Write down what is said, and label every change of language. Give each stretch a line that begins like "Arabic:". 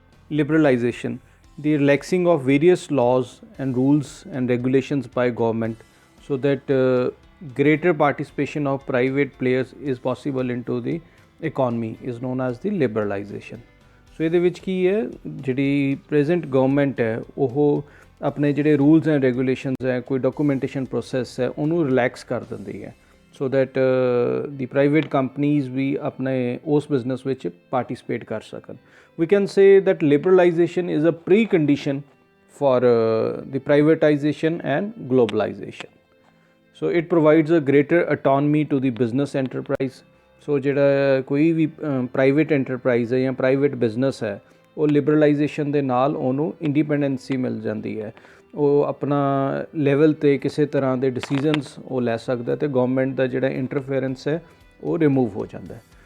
English: Liberalization, the relaxing of various laws and rules and regulations by government so that greater participation of private players is possible into the economy is known as the liberalization.
Punjabi: ਸੋ ਇਹਦੇ ਵਿੱਚ ਕੀ ਹੈ, ਜਿਹੜੀ present government ਹੈ ਉਹ ਆਪਣੇ ਜਿਹੜੇ rules and regulations ਹੈ, ਕੋਈ ਡਾਕੂਮੈਂਟੇਸ਼ਨ ਪ੍ਰੋਸੈਸ ਹੈ, ਉਹਨੂੰ ਰਿਲੈਕਸ ਕਰ ਦਿੰਦੀ ਹੈ
English: so that
Punjabi: ਦੀ private companies ਵੀ ਆਪਣੇ ਉਸ ਬਿਜ਼ਨਸ ਵਿੱਚ ਪਾਰਟੀਸਪੇਟ ਕਰ ਸਕਣ.
English: We can say that liberalization is a precondition for the privatization and globalization. So it provides a greater autonomy to the business enterprise.
Punjabi: ਸੋ ਜਿਹੜਾ ਕੋਈ ਵੀ ਪ੍ਰਾਈਵੇਟ ਐਂਟਰਪਰਾਈਜ਼ ਹੈ ਜਾਂ private business ਹੈ ਉਹ ਲਿਬਰਲਾਈਜੇਸ਼ਨ ਦੇ ਨਾਲ ਉਹਨੂੰ ਇੰਡੀਪੈਂਡੈਂਸੀ ਮਿਲ ਜਾਂਦੀ ਹੈ, ਉਹ ਆਪਣਾ ਲੈਵਲ 'ਤੇ ਕਿਸੇ ਤਰ੍ਹਾਂ ਦੇ ਡਿਸੀਜ਼ਨਸ ਉਹ ਲੈ ਸਕਦਾ ਅਤੇ ਗੌਰਮੈਂਟ ਦਾ ਜਿਹੜਾ ਇੰਟਰਫੇਰੈਂਸ ਹੈ ਉਹ ਰਿਮੂਵ ਹੋ ਜਾਂਦਾ ਹੈ.